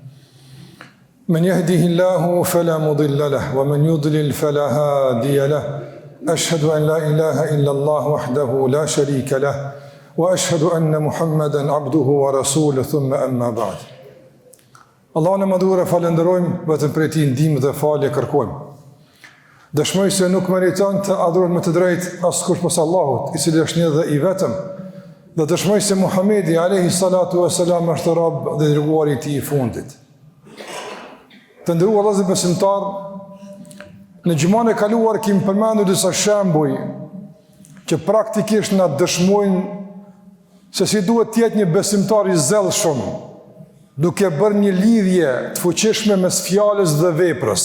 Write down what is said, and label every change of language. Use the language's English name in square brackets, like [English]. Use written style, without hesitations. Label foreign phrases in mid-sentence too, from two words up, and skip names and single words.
[Arabic] من يهده الله فلا مضل له ومن يضلل فلا هادي له. أشهد أن لا إله إلا الله وحده لا شريك له وأشهد أن محمدا عبده ورسوله ثم أما بعد. [Albanian] Allah në madhur e falenderojmë, vetëm prej Tij ndihmë dhe falje kërkojmë. Dëshmoj se nuk meriton të adhurohet me të drejtë askush pas Allahut, I cili është një dhe I vetëm. Dhe dëshmoj se Muhamedi [Arabic] عليه الصلاة والسلام [Albanian] është rob dhe dërguari I Tij I fundit. Të nderuar vëllezër besimtar, në gjumën e kaluar kemi përmendur disa shembuj që praktikisht na dëshmojnë se si duhet të jetë një besimtar I zellshëm, duke bërë një lidhje të fuqishme mes fjalës dhe veprës.